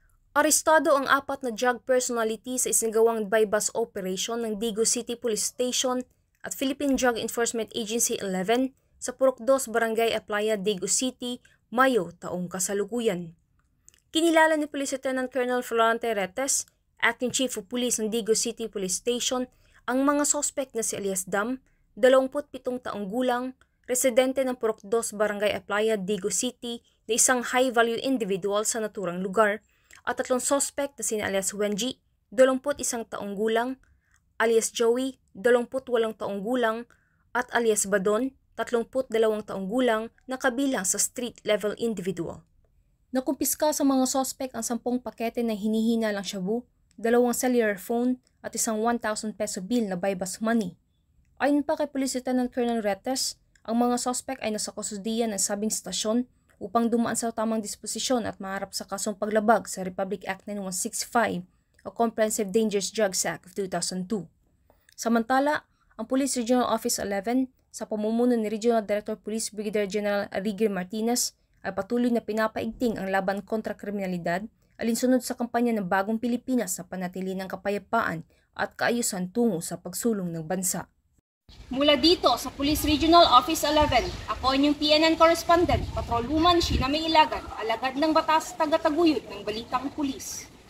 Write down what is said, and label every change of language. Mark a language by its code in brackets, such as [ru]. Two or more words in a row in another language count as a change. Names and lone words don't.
[tl] Arestado ang 4 na drug personality sa isinagawang [en] buy-bust operation [tl] ng Digo City Police Station at Philippine Drug Enforcement Agency 11 sa Purok 2, Barangay Aplaya, Digo City, Mayo taong kasalukuyan. Kinilala ni Police Lieutenant Colonel Florante Retes, [en] Acting Chief of Police [tl] ng Digo City Police Station, ang mga sospek na si alias Dam, 27 taong gulang, residente ng Purok 2, Barangay Aplaya, Digo City na isang [en] high-value individual [tl] sa naturang lugar, at 3 sospek na sina alias Wenji, 21 taong gulang, alias Joey, 28 taong gulang, at alias Badon, 32 taong gulang na kabilang sa [en] street-level individual. [tl] Nakumpiska sa mga sospek ang 10 pakete na hinihinalang shabu, 2 [en] cellular phone [tl] at isang 1,000 [en] peso bill [tl] na [en] buy-bust money. [tl] Ayon pa kay Police Lieutenant Colonel Retes, ang mga sospek ay nasa kustudiya ng sabing stasyon upang dumaan sa tamang disposisyon at maharap sa kasong paglabag sa Republic Act 9165 o Comprehensive Dangerous Drugs Act of 2002. Samantala, ang Police Regional Office 11 sa pamumuno ni Regional Director Police Brigadier General Arigir Martinez ay patuloy na pinapaigting ang laban kontra kriminalidad alinsunod sa kampanya ng Bagong Pilipinas sa panatili ng kapayapaan at kaayusan tungo sa pagsulong ng bansa. Mula dito sa Police Regional Office 11, ako inyong [en] PNN Correspondent, [tl] Patrolwoman Sheena May Ilagan, alagad ng batas taga-taguyod ng Balitang Pulis.